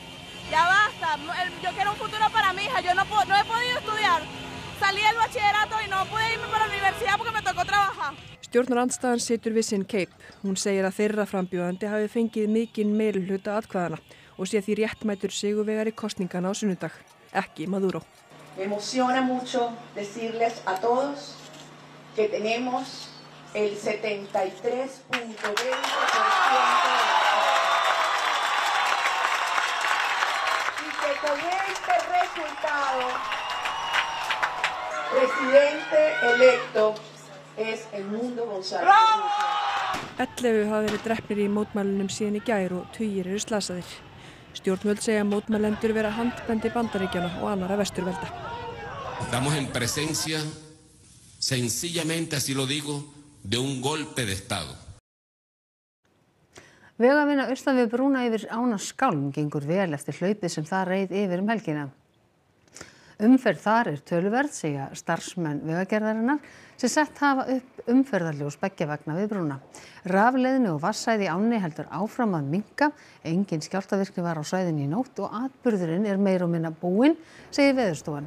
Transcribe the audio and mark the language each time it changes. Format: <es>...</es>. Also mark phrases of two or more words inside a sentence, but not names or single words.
<es>Salí del bachillerato y no</es> <is>Stjórnarandstaðan situr við sinn keip. Hún segir að þeirra frambjóðandi hafi fengið mikinn meirihluta atkvæðanna og sé því réttmætur sigurvegari kosningana á sunnudag, ekki Maduro.</is> <es>Me emociona mucho decirles a todos que tenemos el 73.20% y que con este resultado, presidente electo es el Mundo González.</es> <is>11 hafa verið drepnir í mótmælunum síðan í gær og tugir eru slasaðir. Stjórnvöld segja mótmælendur vera handbendi Bandaríkjanna og annarra vesturvelda.</is> <es>Estamos en presencia, sencillamente así lo digo, de un golpe de Estado.</es> <is>Vegavinna austan við brúna yfir ána Skálm gengur vel eftir hlaupið sem það reið yfir helgina. Umferð þar töluverð, segja starfsmenn Vegagerðarinnar, sem sett hafa upp umferðarljós beggja vegna við brúna. Rafleiðni og vatnsæði í ánni heldur áfram að minnka, engin skjálftavirkni var á svæðinu í nótt og atburðurinn meira og minna búinn, segir Veðurstofan.</is>